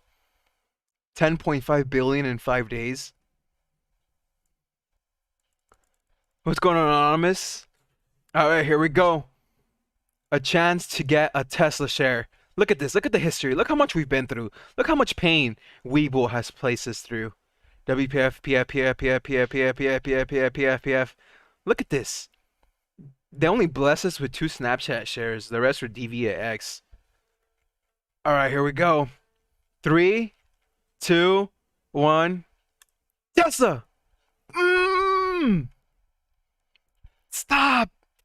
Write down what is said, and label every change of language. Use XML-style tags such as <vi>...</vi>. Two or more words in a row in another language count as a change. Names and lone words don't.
<en>10.5 billion in 5 days. What's going on, Anonymous? All right, here we go. A chance to get a Tesla share. Look at this. Look at the history. Look how much we've been through. Look how much pain Weebull has placed us through. WPF, PF, PF, PF, PF, PF, PF, PF, PF, PF, PF. Look at this. They only bless us with 2 Snapchat shares. The rest are DVX. All right, here we go. 3, 2, 1. Tesla! Stop!</en>